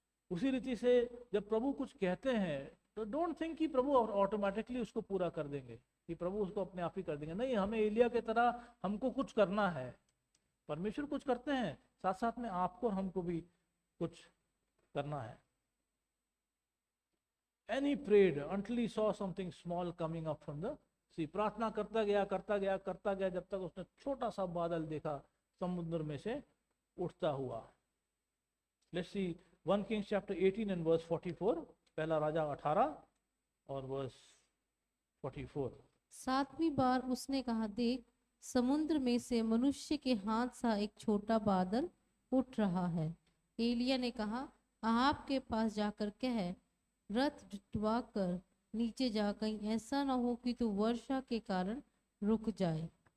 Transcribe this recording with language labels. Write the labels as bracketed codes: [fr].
[hi] उसी रीति से जब प्रभु कुछ कहते हैं तो [en] don't think [hi] कि प्रभु ऑटोमेटिकली उसको पूरा कर देंगे, कि प्रभु उसको अपने आप ही कर देंगे। नहीं, हमें एलिया की तरह हमको कुछ करना है। परमेश्वर कुछ करते हैं, साथ साथ में आपको और हमको भी कुछ करना है। [en] And he prayed until he saw something small coming up from the sea. [hi] प्रार्थना करता गया जब तक उसने छोटा सा बादल देखा समुद्र में से उठता हुआ. [en] Let's see 1 Kings chapter 18 and verse 44. [hi] पहला राजा 18 और verse 44. 7वीं बार उसने कहा, देख समुद्र में से मनुष्य के हाथ सा एक छोटा बादल उठ रहा है. एलिया ने कहा, अहाब के पास जाकर कह, रथ जुटवा कर नीचे जा, कहीं ऐसा ना हो कि तू वर्षा के कारण रुक जाए.